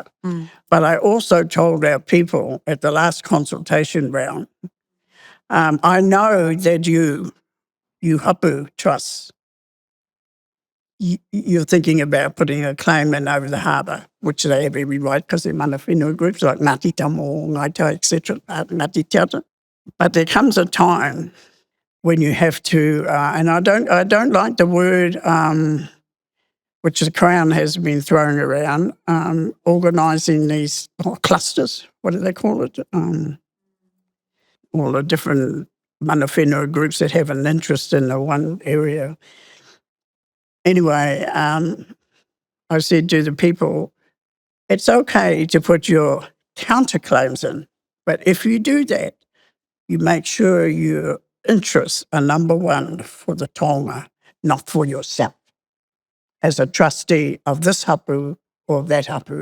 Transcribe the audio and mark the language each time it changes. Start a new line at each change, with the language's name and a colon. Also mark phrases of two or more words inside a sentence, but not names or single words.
English: But I also told our people at the last consultation round, I know that you hapu trusts, you're thinking about putting a claim in over the harbour, which they have every right, because they're
Māori: mana whenua
English: groups like Ngāti Tamo, Ngaitai, etc., Ngāti Tiata. But there comes a time when you have to, and I don't like the word which the Crown has been throwing around, organising these clusters, what do they call it? All the different
Māori: mana whenua
English: groups that have an interest in the one area. Anyway, I said to the people, it's okay to put your counterclaims in, but if you do that, you make sure your interests are number one for the taonga, not for yourself, as a trustee of this hapu or that hapu.